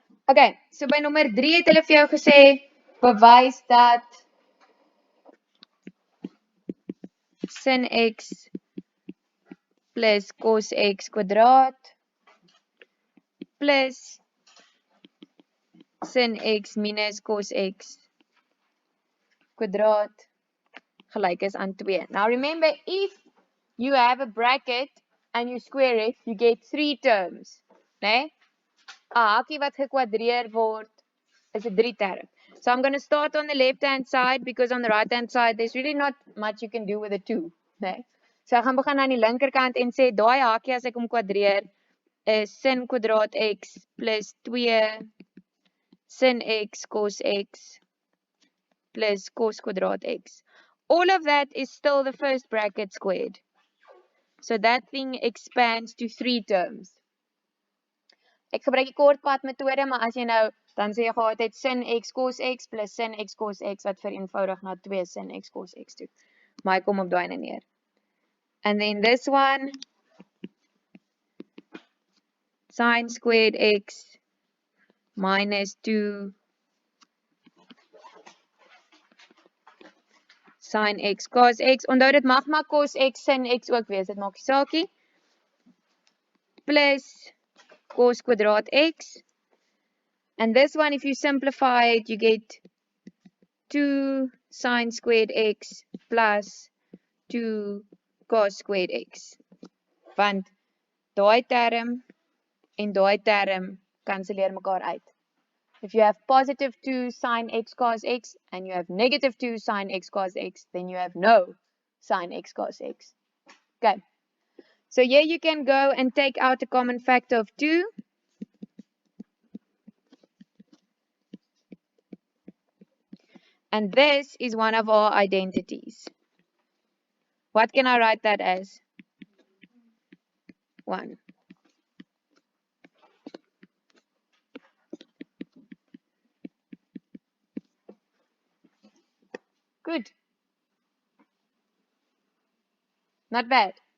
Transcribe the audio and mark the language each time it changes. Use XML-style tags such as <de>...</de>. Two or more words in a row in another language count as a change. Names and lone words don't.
<af>Okay, so by nommer 3 het hulle vir jou gesê, bewys dat sin x plus cos x kwadraat plus sin x minus cos x kwadraat gelyk is aan 2.</af> <en>Now remember, if you have a bracket and you square it, you get 3 terms.</en> <af>Nee? 'n hakie wat gekwadreer word is 'n 3 term.</af> <en>So I'm going to start on the left hand side because on the right hand side there's really not much you can do with a 2.</en> <af>Nee? So ek gaan begin aan die linkerkant en sê daai hakie as ek hom kwadreer is sin kwadraat x plus 2 sin x cos x plus cos kwadraat x.</af> <en>All of that is still the first bracket squared. So that thing expands to 3 terms.</en> <af>Ek gebruik die kortpad metode, maar as jy nou, dan sê jy gehad het sin x cos x plus sin x cos x wat vereenvoudig na 2 sin x cos x toe. Maar ek kom op daai neer.</af> <en>And then this one, sin squared x minus 2 sin x cos x.</en> <af>Onthou dit mag maar cos x sin x ook wees, dit maak nie saakie. Plus cos kwadraat x.</af> <en>And this one, if you simplify it, you get 2 sin squared x plus 2 cos squared x.</en> <af>Want daai term en daai term kanselleer mekaar uit.</af> <en>If you have positive 2 sin x cos x and you have negative 2 sin x cos x, then you have no sin x cos x. Okay. So here you can go and take out a common factor of 2. And this is one of our identities. What can I write that as? 1. Good. Not bad.</en>